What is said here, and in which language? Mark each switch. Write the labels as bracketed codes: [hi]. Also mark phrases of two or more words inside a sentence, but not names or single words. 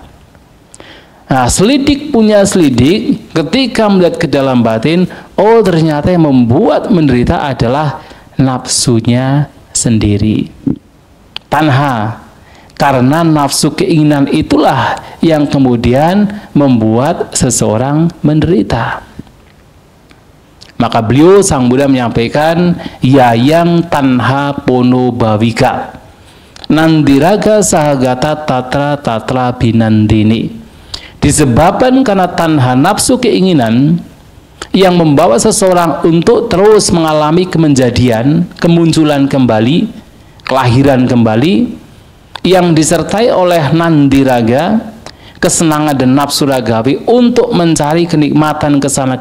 [id] Nah, selidik punya selidik, ketika melihat ke dalam batin, oh ternyata yang membuat menderita adalah nafsunya sendiri. Tanha, karena nafsu keinginan itulah yang kemudian membuat seseorang menderita. Maka beliau Sang Buddha menyampaikan [pi] yayang tanha pono bhavika nandiraga sahagata tatra binandini. [id] Disebabkan karena tanha nafsu keinginan yang membawa seseorang untuk terus mengalami kemenjadian, kemunculan kembali, kelahiran kembali, yang disertai oleh nandiraga, kesenangan dan nafsu ragawi untuk mencari kenikmatan kesana